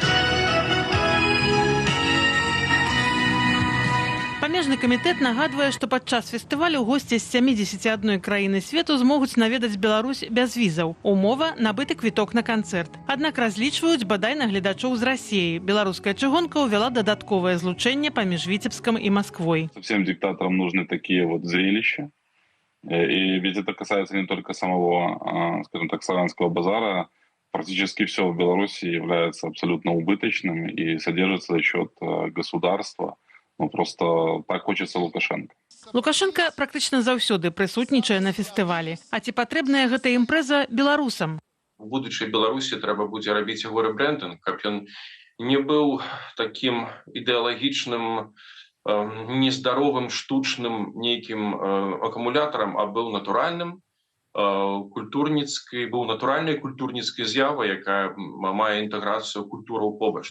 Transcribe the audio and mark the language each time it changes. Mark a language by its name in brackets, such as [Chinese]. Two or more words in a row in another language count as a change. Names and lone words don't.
[Belarusian] Памежны камітэт нагадвае, што падчас фестывалю госці з 71 краіны свету змогуць наведаць Беларусь без візаў. Умова – набыты квіток на канцэрт. Аднак разлічваюць бадай на гледачоў з Расіі. Беларуская чыгунка ўвяла дадатковае злучэнне паміж Віцебском и Москвой. [Russian] Всем диктаторам нужны такие вот зрелища. И ведь это касается не только самого, скажем так, славянского базара. Практически все в Беларуси является абсолютно убыточным и содержится за счет государства. Ну, просто так хочется Лукашенко. [Belarusian] Лукашенко практычна заўсёды прысутнічае на фестывалі. А ці патрэбная гэта імпрэза беларусам? У будучай Беларусі трэба будзе рабіць яго рэбрэндынг, каб ён не быў такім ідэалагічным, нездаровым, штучным нейкім акумулятарам, а быў натуральным, быў натуральнай культурніцкай з'явай, якая мае інтэграцыю культураў побач.